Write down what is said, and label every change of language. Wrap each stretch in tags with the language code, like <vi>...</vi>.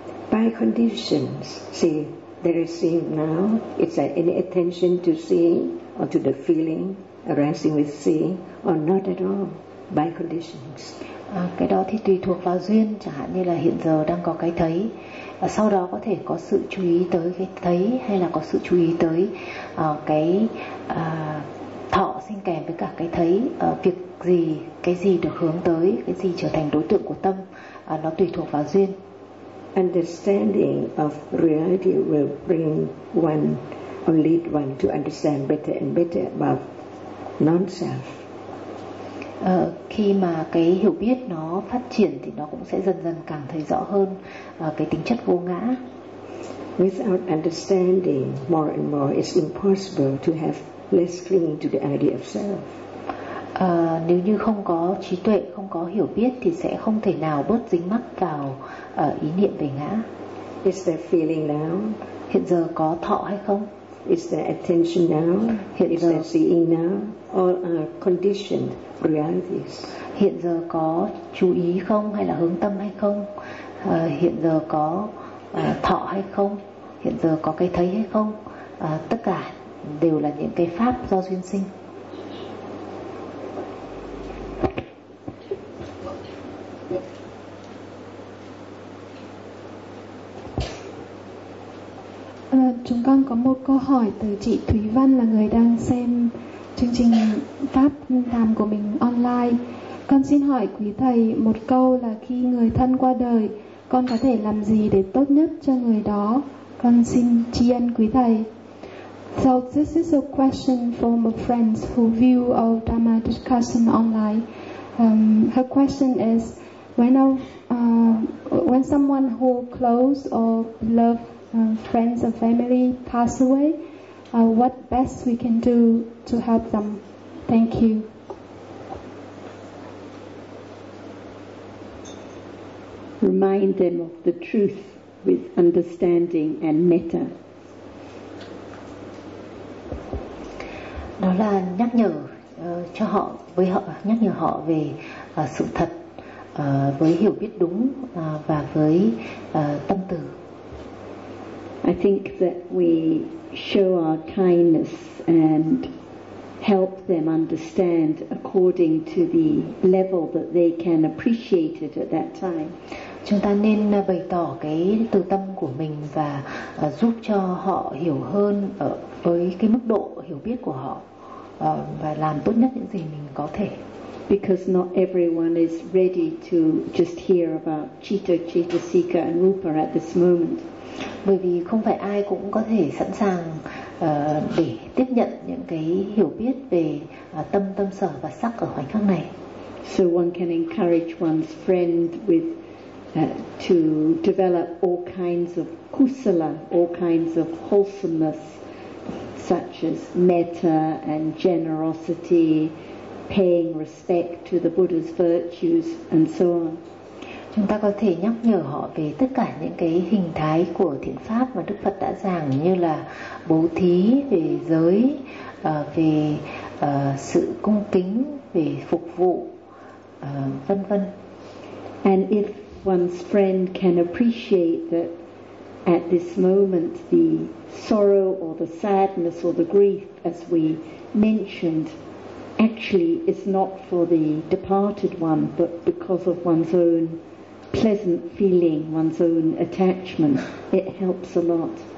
<en>By conditions, see, there is seeing now, it's any attention to seeing or to the feeling arising with seeing or not at all, by conditions.</en> <vi>Cái đó thì tùy thuộc vào duyên, chẳng hạn như là hiện giờ đang có cái thấy, sau đó có thể có sự chú ý tới cái thấy hay là có sự chú ý tới cái thọ sinh kèm với cả cái thấy. Việc gì, cái gì được hướng tới, cái gì trở thành đối tượng của tâm, nó tùy thuộc vào duyên.</vi> <en>Understanding of reality will bring one or lead one to understand better and better about non-self.</en> <vi>Khi mà cái hiểu biết nó phát triển thì nó cũng sẽ dần dần càng thấy rõ hơn cái tính chất vô ngã.</vi> <en>Without understanding more and more, it's impossible to have less clinging to the idea of self.</en> <vi>Nếu như không có trí tuệ, không có hiểu biết thì sẽ không thể nào bớt dính mắc vào ý niệm về ngã.</vi> <en>Is there feeling now?</en> <vi>Hiện giờ có thọ hay không?</vi> <en>Is there attention now?</en> <vi>Hiện</vi> <en>is</en> <vi>giờ</vi> <en>there seeing now? All are conditioned realities.</en> <vi>Hiện giờ có chú ý không hay là hướng tâm hay không? Hiện giờ có thọ hay không? Hiện giờ có cái thấy hay không? Tất cả đều là những cái pháp do duyên sinh. Chúng con có một câu hỏi từ chị Thúy Văn, là người đang xem chương trình pháp đàm của mình online. Con xin hỏi quý thầy một câu là khi người thân qua đời, con có thể làm gì để tốt nhất cho người đó? Con xin tri ân quý thầy.</vi> <en>So this is a question from a friend who view our Dhamma discussion online. Her question is, when someone who close or loved friends or family pass away, what best we can do to help them? Thank you. Remind them of the truth with understanding and metta.</en> <vi>Đó là nhắc nhở cho họ, với họ, nhắc nhở họ về sự thật với hiểu biết đúng và với tâm từ.</vi> <en>I think that we show our kindness and help them understand according to the level that they can appreciate it at that time.</en> <vi>Chúng ta nên bày tỏ cái từ tâm của mình và giúp cho họ hiểu hơn ở với cái mức độ hiểu biết của họ và làm tốt nhất những gì mình có thể.</vi> <en>Because not everyone is ready to just hear about Citta, Cittasika and Rupa at this moment.</en> <vi>Bởi vì không phải ai cũng có thể sẵn sàng để tiếp nhận những cái hiểu biết về tâm, tâm sở và sắc ở khoảnh khắc này.</vi> <en>So one can encourage one's friend with to develop all kinds of kusala, all kinds of wholesomeness, such as metta and generosity, paying respect to the Buddha's virtues and so on.</en> <vi>Chúng ta có thể nhắc nhở họ về tất cả những cái hình thái của thiện pháp mà Đức Phật đã giảng, như là bố thí, về giới, về sự cung kính, về phục vụ, vân vân.</vi> <en>And if one's friend can appreciate that at this moment the sorrow or the sadness or the grief, as we mentioned, actually is not for the departed one but because of one's own pleasant feeling, one's own attachment, it helps a lot.</en>